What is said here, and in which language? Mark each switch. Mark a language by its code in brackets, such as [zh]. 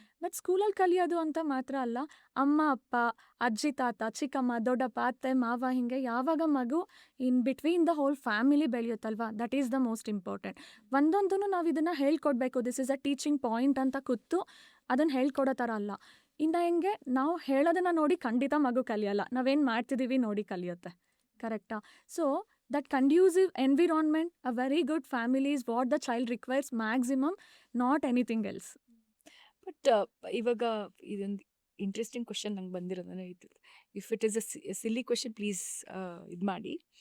[kn] But ಸ್ಕೂಲಲ್ಲಿ ಕಲಿಯೋದು ಅಂತ ಮಾತ್ರ ಅಲ್ಲ, ಅಮ್ಮ ಅಪ್ಪ, ಅಜ್ಜಿ ತಾತ, ಚಿಕ್ಕಮ್ಮ, ದೊಡ್ಡಪ್ಪ, ಅತ್ತೆ ಮಾವ, ಹೀಗೆ ಯಾವಾಗ ಮಗು [en] in between the whole family [kn] ಬೆಳೆಯುತ್ತಲ್ವಾ, [en] That is the most important. [kn] ಒಂದೊಂದೂ ನಾವು ಇದನ್ನು ಹೇಳ್ಕೊಡ್ಬೇಕು, [en] this is a teaching point [kn] ಅಂತ ಕೂತು ಅದನ್ನು ಹೇಳ್ಕೊಡೋ ಥರ ಅಲ್ಲ. ಇನ್ನು ಹೆಂಗೆ ನಾವು ಹೇಳೋದನ್ನು ನೋಡಿ ಖಂಡಿತ ಮಗು ಕಲಿಯಲ್ಲ, ನಾವೇನು ಮಾಡ್ತಿದ್ದೀವಿ ನೋಡಿ ಕಲಿಯುತ್ತೆ. ಕರೆಕ್ಟಾ? [en] So that conducive environment, a very good family is what the child requires maximum, not anything else. [kn] But ಇವಾಗ ಇದೊಂದು ಇಂಟ್ರೆಸ್ಟಿಂಗ್ ಕ್ವಶನ್ ನಂಗೆ ಬಂದಿರೋದನ್ನ ಇದು, [en] if it is a silly question please [kn] ಇದು ಮಾಡಿ.